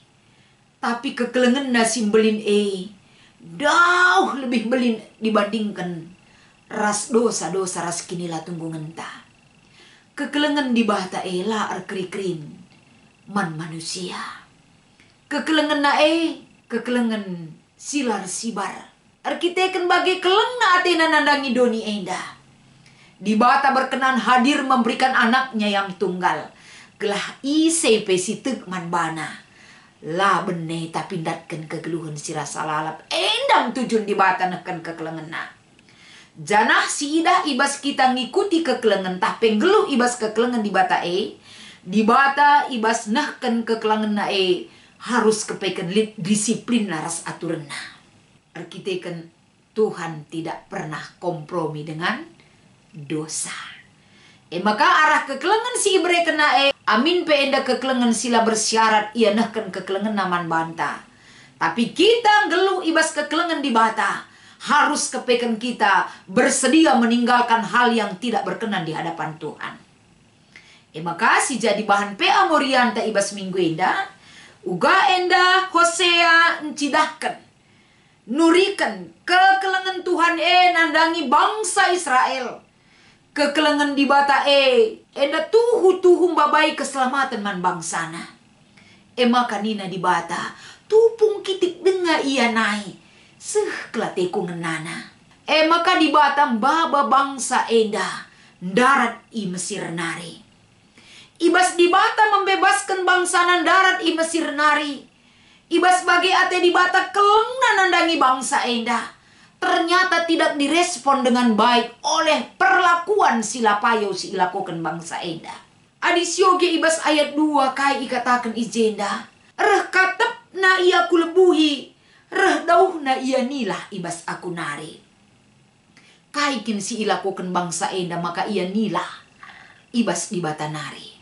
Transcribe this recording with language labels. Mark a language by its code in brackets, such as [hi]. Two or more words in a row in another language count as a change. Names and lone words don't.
[btx] Tapi kekelengan na simbelin dauh lebih belin dibandingkan ras dosa-dosa ras kinilah tunggungan ta. Kekelengan di bata lah erkri-krin man manusia. Kekelengan na kekelengan silar sibar. Arkiteken bagi kelengna atena nandangi doni enda. [id] Di bata berkenan hadir memberikan anaknya yang tunggal. [btx] Gelah isepe sitek man bana. Lah benih tapi datkan kegeluhan si rasa lalap. Endam tujuan di bata neken kekelengan na. Janah si ida ibas kita ngikuti kekelengan tapi geluh ibas kekelengan di bata Di bata ibas neken kekelengan na harus kepeken disiplin laras aturan na. [id] Arkiteken Tuhan tidak pernah kompromi dengan dosa. [btx] Maka arah kekelengan si ibre kena amin pe enda kekelengan sila bersyarat ia nahkan kekelengan naman banta. Tapi kita geluh ibas kekelengan di bata. [id] Harus kepeken kita bersedia meninggalkan hal yang tidak berkenan di hadapan Tuhan. [btx] Maka si jadi bahan PA Morianta ibas minggu enda. Uga enda Hosea encidahkan. nurikan kekelengan Tuhan nandangi bangsa Israel. Kekelengan di bata enda tuhu babai keselamatan man bangsana. Maka nina di bata tupung kitik denga ia nai kelateko ngenana. Maka di bata baba bangsa enda darat i Mesir nari. Ibas di bata membebaskan bangsa darat i Mesir nari. Ibas bagi ate di bata kelengna nandangi bangsa enda. [id] Ternyata tidak direspon dengan baik oleh perlakuan [btx] silapayo si ilakokan bangsa enda. Adisyoge ibas ayat 2 kai ikatakan ijenda. Reh katep na ia kulebuhi, reh dauh na ia nilah ibas aku nari. Kaikin si ilakokan bangsa enda maka ia nilah ibas di bata nari.